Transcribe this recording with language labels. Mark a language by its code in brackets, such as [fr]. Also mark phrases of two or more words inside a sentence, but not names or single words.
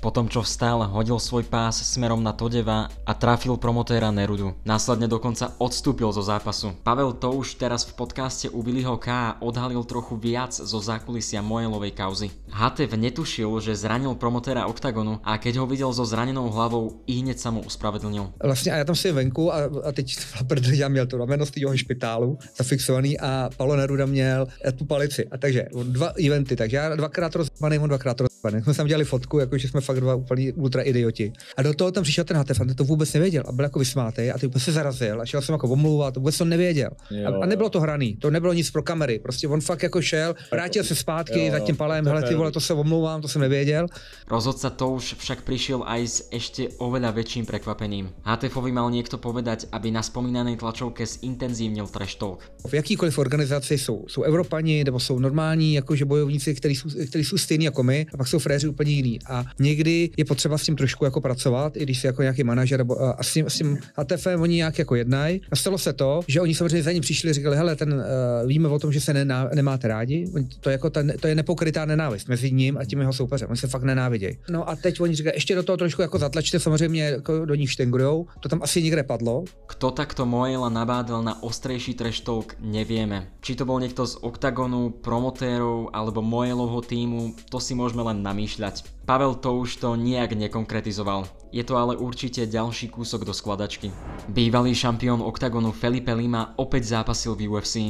[sk] Potom, čo vstal, hodil svoj pás smerom na Todeva a trafil promotéra Nerudu. Následne dokonca odstúpil zo zápasu. Pavel Touš teraz v podcaste u Billyho K odhalil trochu viac zo zákulisia Moelovej kauzy. HTF netušil, že zranil promotéra Oktagonu a keď ho videl so zranenou hlavou, ihneď sa mu uspravedlnil. [cs] Vlastně a já tam si venku a teď já měl to rameno z toho špitálu zafixovaný a Paolo Neruda měl tu palici. A takže 2 eventy, takže já dvakrát rozpaný, on dvakrát rozpaný. Jsme tam dělali fotku, jakože jsme fakt 2 úplný ultra idioti. A do toho tam přišel ten HTF a ten to vůbec nevěděl a byl jako vysmátej a ty úplně se zarazil a šel jsem jako omlouvat, to vůbec to nevěděl. A nebylo to hraný, to nebylo nic pro kamery, prostě on fakt jako šel, vrátil se zpátky za tím Palem, hele ty vole, to se omlouvám, to jsem nevěděl. [sk] Rozhodca Touš však prišiel aj s ešte oveľa väčším prekvapením. HTFovi mal niekto povedať, aby na spomínanej tlačovke zintenzívnil [en] trash talk. [cs] V jakýkoliv organizaci jsou Evropani nebo jsou normální jakože bojovníci, kteří jsou stejní jako my, a pak jsou fréři úplně jiný. A někdy je potřeba s tím trošku jako pracovat, i když jsi jako nějaký manažer a s tím HTFem oni nějak jako jednají. A stalo se to, že oni samozřejmě za ním přišli a říkali, hele, víme o tom, že se nemáte rádi, to je nepokrytá nenávist mezi ním a tím jeho soupeřem. Oni se fakt nenávidějí. No a teď oni říkají, ještě do toho trošku jako zatlačte, samozřejmě jako do nich štengrujou. To tam asi nikde padlo. [sk] Kto takto Moela nabádal na ostrejší [en] trash talk, [sk] nevieme. Či to bol niekto z Oktagonu, promotérov alebo Moelovho týmu, to si môžeme len namýšľať. Pavel Touš to nijak nekonkretizoval. Je to ale určite ďalší kúsok do skladačky. Bývalý šampión Oktagonu Felipe Lima opäť zápasil v UFC.